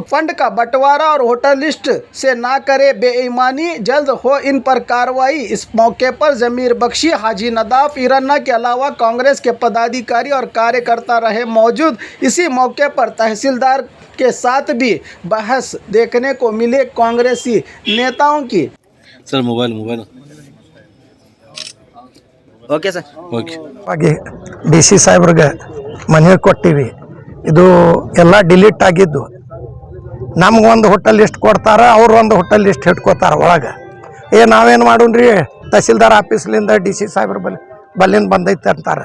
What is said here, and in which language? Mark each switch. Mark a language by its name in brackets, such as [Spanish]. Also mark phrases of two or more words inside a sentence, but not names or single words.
[Hindi] फंड का बंटवारा और वोटर लिस्ट से ना करे बेईमानी, जल्द हो इन पर कार्रवाई। इस मौके पर जमीर बख्शी, हाजी नदाफ, इरन्ना के अलावा कांग्रेस के पदाधिकारी और कार्यकर्ता रहे मौजूद। इसी मौके पर तहसीलदार के साथ भी बहस देखने को मिले कांग्रेसी नेताओं की। [English] sir mobile okay sir [Kannada] ಹಾಗೆ ಡಿ ಸಿ ಸಾಹೇಬ್ರಿಗೆ ಮನವಿ ಕೊಟ್ಟಿವಿ. ಇದು ಎಲ್ಲ ಡಿಲೀಟ್ ಆಗಿದ್ದು. ನಮಗೊಂದು [English] hotel list [Kannada] ಕೊಡ್ತಾರೆ, ಅವ್ರು ಒಂದು [English] hotel list [Kannada] ಇಟ್ಕೋತಾರೆ ಒಳಗೆ. ನಾವೇನು ಮಾಡೋಣ್ರಿ, ತಹಸೀಲ್ದಾರ್ ಆಫೀಸ್ಲಿಂದ ಡಿ ಸಿ ಸಾಹೇಬ್ರ ಬಲ್ಲಿಂದ ಬಂದೈತೆ ಅಂತಾರೆ.